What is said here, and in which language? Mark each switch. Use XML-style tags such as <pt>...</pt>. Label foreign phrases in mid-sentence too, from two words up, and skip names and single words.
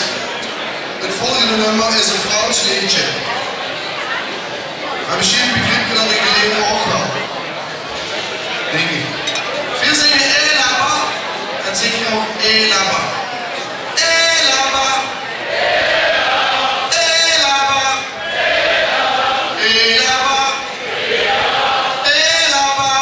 <nl>Het volgende nummer is een Frans liedje. Maar misschien begrijp je dat ik alleen ook wel. Denk ik. Veel zeggen</nl> <fr>hé là-bas</fr> <nl>en zeg je ook</nl> <fr>hé là-bas. Hé là-bas. Hé là-bas. Hé là-bas. Hé là-bas.</fr>